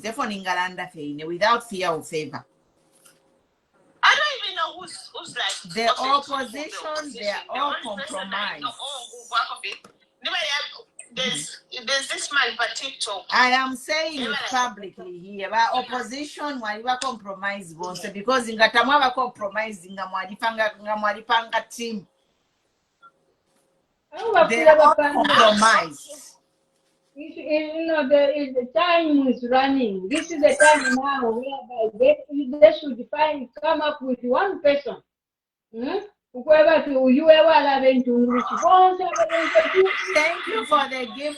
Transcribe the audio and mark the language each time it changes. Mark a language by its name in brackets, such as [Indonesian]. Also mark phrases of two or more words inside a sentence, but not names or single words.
[English] Therefore, without fear or favor. I don't even know who's like the opposition. They are all compromised. There's this man for TikTok. I am saying it publicly here. But opposition [Bemba] waliwa compromise bonse because ingatamwa ba compromise ngamwalipanga team. [English] They are all compromised. You know, the time is running. This is the time now whereby they should come up with one person. Thank you for the gift.